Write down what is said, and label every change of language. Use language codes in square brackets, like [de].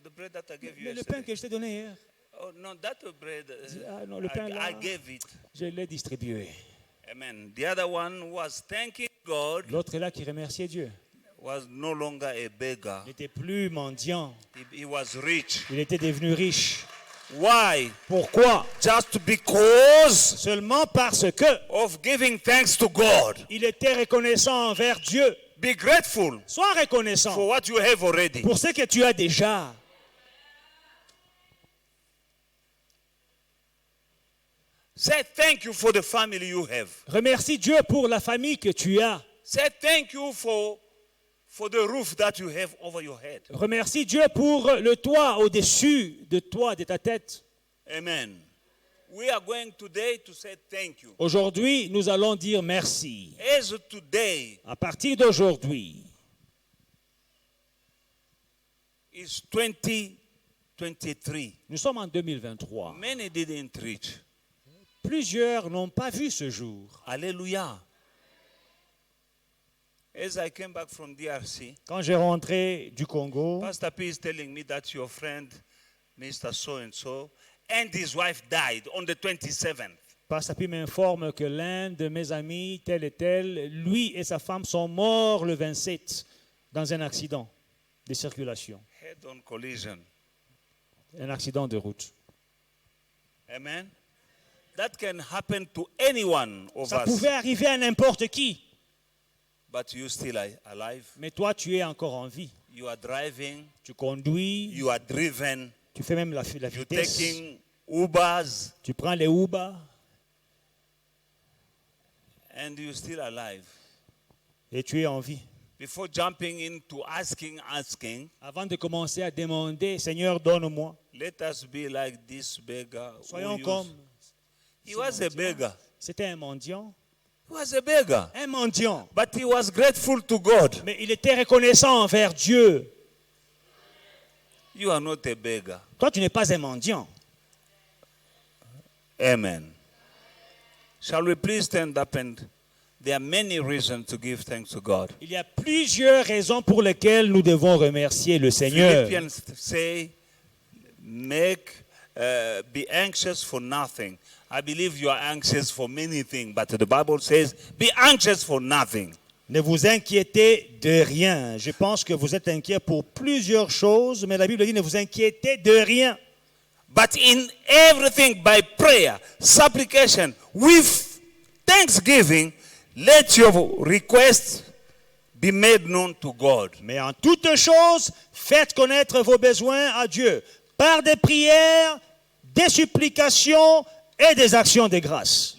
[en] The bread that I gave you [fr] Mais le pain [en] yesterday? [fr] que je t'ai donné hier, [en] Oh no, that bread. [fr] Ah, non, le pain là. [en] I gave it. [fr] je l'ai distribué. [en] Amen. The other one was thanking God. [fr] L'autre est là qui remerciait Dieu. [en] Was no longer a beggar. [fr] Il n'était plus mendiant. [en] He was rich. [fr] Il était devenu riche. [en] Why? [fr] Pourquoi? [en] Just because [fr] Seulement parce que [en] of giving thanks to God. [fr] il était reconnaissant envers Dieu. [en] Be grateful [fr] Sois [en] for [fr] reconnaissant [en] what you have already. [fr] pour ce que tu as déjà. [en] Say thank you for the family you have. [fr] Remercie Dieu pour la famille que tu as. [en] Say thank you for the roof that you have over your head. [fr] Remercie Dieu pour le toit au-dessus de toi, de ta tête. [en] Amen. We are going today to say thank you. [fr] Aujourd'hui, nous allons dire merci. [en] As today [fr] À partir d'aujourd'hui, [en] is 2023. [fr] nous sommes en 2023. [en] Many didn't reach. [fr] Plusieurs n'ont pas vu ce jour. [en] Hallelujah. As I came back from DRC, [fr] Quand j'ai rentré du Congo, [en] Pastor P is telling me that your friend, Mr. So and his wife died on the 27th. [fr] Pasteur Pi m'informe que l'un de mes amis, tel et tel, lui et sa femme sont morts le 27 dans un accident de circulation, [en] Head-on collision. [fr] un accident de route. [en] Amen. That can happen to anyone of [fr] Ça [en] us. [fr] pouvait arriver à n'importe qui, [en] But you still are alive. [fr] mais toi, tu es encore en vie. [en] You are driving. [fr] Tu conduis, [en] You are driven. [fr] tu fais même la [en] You're [fr] vitesse, [en] taking Ubers. [fr] tu prends les Uber [en] And you're still alive. [fr] et tu es en vie. [en] Before jumping into asking, [fr] Avant de commencer à demander, Seigneur, donne-moi. [en] let us be like this beggar. who [fr] Soyons [en] used- [fr] comme. [en] He was a beggar. [fr] C'était un mendiant. [en] He was a beggar. [fr] Un mendiant. [en] But he was grateful to God. [fr] Mais il était reconnaissant envers Dieu. [en] You are not a beggar. [fr] Toi, tu n'es pas un mendiant. [en] Amen. Shall we please stand up, and there are many reasons to give thanks to God. [fr] Il y a plusieurs raisons pour lesquelles nous devons remercier le Seigneur. [en] Philippians say, be anxious for nothing. I believe you are anxious for many things, but the Bible says, be anxious for nothing. [fr] Ne vous inquiétez de rien. Je pense que vous êtes inquiet pour plusieurs choses, mais la Bible dit ne vous inquiétez de rien. [en] But in everything, by prayer, supplication, with thanksgiving, let your requests be made known to God. [fr] Mais en toutes choses, faites connaître vos besoins à Dieu par des prières, des supplications et des actions de grâce.